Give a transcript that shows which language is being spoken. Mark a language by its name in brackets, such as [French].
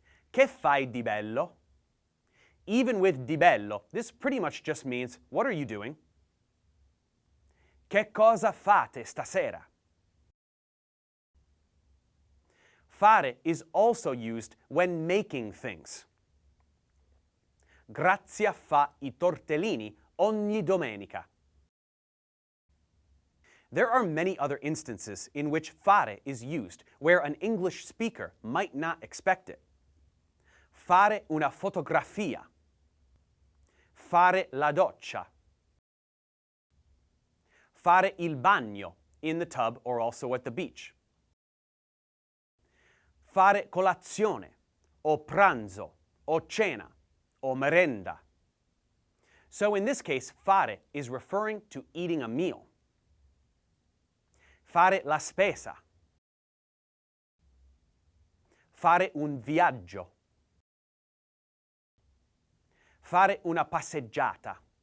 [Italian] Che fai di bello? [English] Even with di bello, this pretty much just means, what are you doing? [Italian] Che cosa fate stasera? [English] Fare is also used when making things. [Italian] Grazia fa I tortellini ogni domenica. [English] There are many other instances in which fare is used where an English speaker might not expect it. [Italian] Fare una fotografia. Fare la doccia. Fare il bagno, [English] in the tub or also at the beach. [Italian] Fare colazione, o pranzo, o cena, o merenda. [English] So in this case, fare is referring to eating a meal. [Italian] Fare la spesa. Fare un viaggio. Fare una passeggiata.